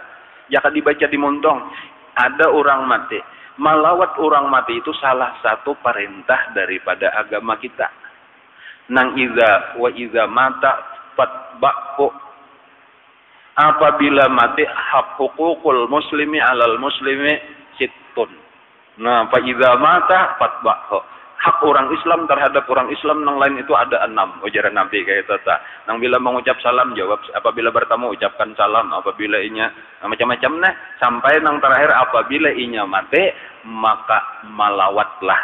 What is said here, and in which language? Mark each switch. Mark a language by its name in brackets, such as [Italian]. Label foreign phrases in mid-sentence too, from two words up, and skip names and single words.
[Indonesian] Jika dibaca di montong, ada orang mati. Melawat orang mati itu salah satu perintah daripada agama kita. [Arabic] إذا مات فاتبعه. [Indonesian] Apabila mati hak [Arabic] حقوق المسلم على المسلم ست. فإذا مات فاتبعه. [Indonesian] Hak orang Islam terhadap orang Islam yang lain itu ada 6. [Banjar] Ujaran Nabi kayak itu tak. Nang bila mengucap salam jawab, apabila bertemu ucapkan salam, apabila inya macam-macam nah sampai nang terakhir apabila inya mati maka malawatlah.